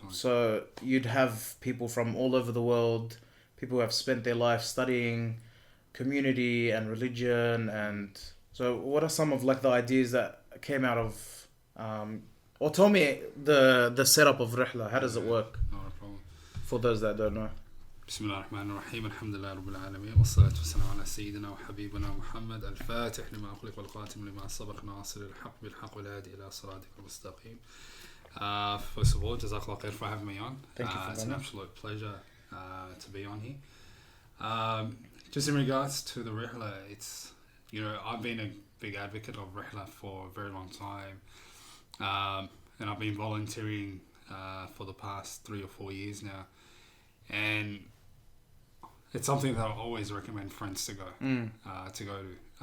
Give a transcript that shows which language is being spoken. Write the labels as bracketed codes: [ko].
[en] So you'd have people from all over the world, people who have spent their life studying community and religion, and so what are some of like the ideas that came out of or tell me the setup of Rihla. How does it work? Not a problem. For those that don't know. [ar] بسم الله الرحمن الرحيم الحمد لله رب العالمين والصلاة والسلام على سيدنا وحبيبنا محمد الفاتح لما أخلق والقاتم لما سبق ناصر الحق بالحق والهادي إلى صراطك المستقيم. [en] First of all, Jazakallah khair for having me on. Thank you for it's an absolute pleasure to be on here. Just in regards to the Rihla, it's, you know, I've been a big advocate of Rihla for a very long time, and I've been volunteering for the past 3 or 4 years now, and it's something that I always recommend friends to go to.